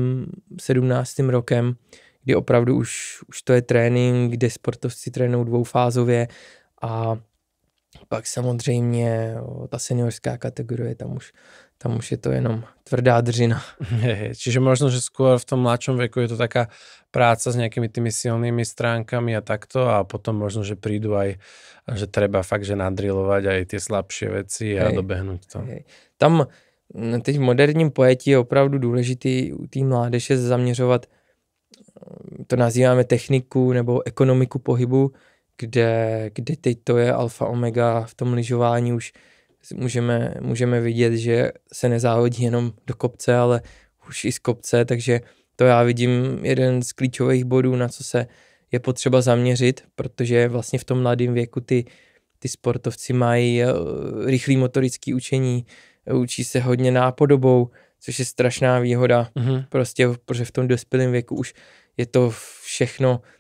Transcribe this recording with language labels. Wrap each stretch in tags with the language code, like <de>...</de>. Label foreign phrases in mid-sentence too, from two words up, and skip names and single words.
<cs>17. rokem, kdy opravdu už to je trénink, kde sportovci trénují dvoufázově a pak samozřejmě ta seniorská kategorie, tam už je to jenom tvrdá držina.</cs> <sk>Čiže možno, že skôr v tom mladšom veku je to taká práca s nejakými tými silnými stránkami a takto a potom možno, že prídu aj, že treba fakt, že nadrilovať aj tie slabšie veci a dobehnúť to.</sk> <cs>Tam teď v moderním pojetí je opravdu důležitý u té mládeže zaměřovat, to nazýváme techniku nebo ekonomiku pohybu, kde teď to je alfa omega v tom lyžování, už můžeme vidět, že se nezávodí jenom do kopce, ale už i z kopce, takže to já vidím jeden z klíčových bodů, na co se je potřeba zaměřit, protože vlastně v tom mladém věku ty sportovci mají rychlý motorický učení, učí se hodně nápodobou, což je strašná výhoda, prostě, protože v tom dospělém věku už je to všechno,</cs>